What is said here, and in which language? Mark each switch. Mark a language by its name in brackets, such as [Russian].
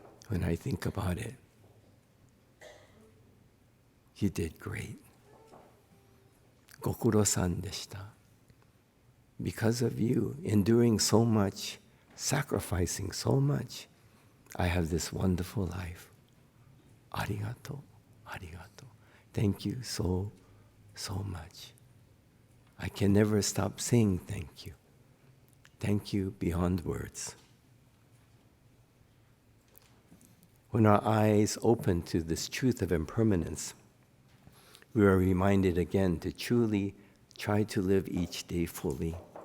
[English] When I think about it, you did great. [Japanese] ご苦労さんでした. [English] Because of you, enduring so much, sacrificing so much, I have this wonderful life. [Japanese] ありがとう, ありがとう. [English] Thank you so, so much. I can never stop saying thank you. Thank you beyond words. When our eyes open to this truth of impermanence, we are reminded again to truly try to live each day fully.